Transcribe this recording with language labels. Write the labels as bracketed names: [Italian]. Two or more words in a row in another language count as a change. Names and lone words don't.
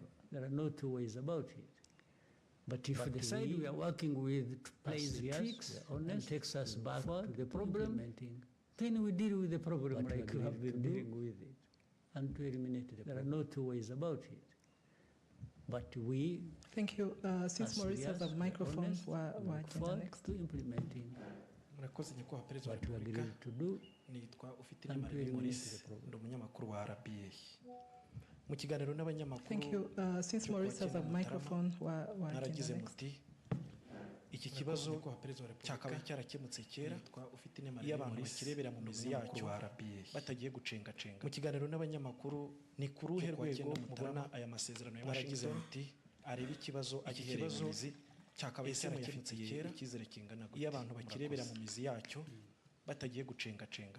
[English] There are no two ways about it. But if we decide we are working with plays tricks and takes us back to the problem, then we deal with the problem like you have been dealing with it and to eliminate the problem. There are no two ways about it. But we thank you. Since Maurice has a microphone, we're next to implementing [Kinyarwanda] murakoze nyakubahwa perezida wa [English] what we [Kinyarwanda] repubulika [English] agreed to do. [Kinyarwanda] nitwa ufite Marie Maurice ndi umunyamakuru wa RBA mu kiganiro n'abanyamakuru. [English] Thank you. Since Maurice has a microphone, [Kinyarwanda] naragize muti iki kibazo cyakabaye cyarakemutse kera iyo abantu bakirebera mu mizi yacyo batagiye gucengacenga. Mu kiganiro n'abanyamakuru ni ku ruhe rwego mubona aya masezerano ya Washington areba ikibazo agihereye mu mizi cyakabaye cyarakemutse kera icyizere kingana gute iyo abantu bakirebera mu mizi yacyo batagiye gucengacengana.